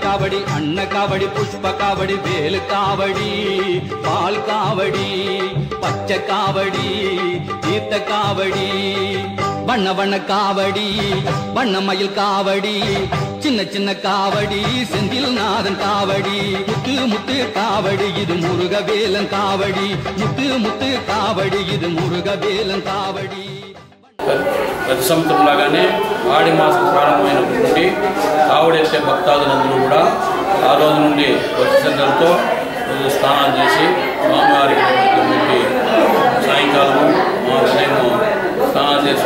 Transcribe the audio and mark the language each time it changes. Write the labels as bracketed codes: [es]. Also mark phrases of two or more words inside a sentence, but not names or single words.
[ta] காவடி அன்ன காவடி புஷ்ப காவடி வேலு காவடி பால் காவடி பச்சை காவடி தீர்த்த காவடி வண்ண வண்ண காவடி வண்ணமயில் காவடி சின்ன சின்ன காவடி செந்தில் நாதன் காவடி முத்து முத்து காவடி இது முருகவேலன் காவடி முத்து முத்து காவடி இது முருகவேலன் காவடி [te] ప్రతి సంవత్సరం లాగానే ఆడి మాసం ప్రారంభమైనప్పటి నుండి కావడెత్తే భక్తాదులందరూ కూడా ఆ రోజు నుండి వచ్చేంతతో స్నానాలు చేసి స్వామివారికి పెట్టి సాయంకాలము ఉదయం స్నానాలు చేసి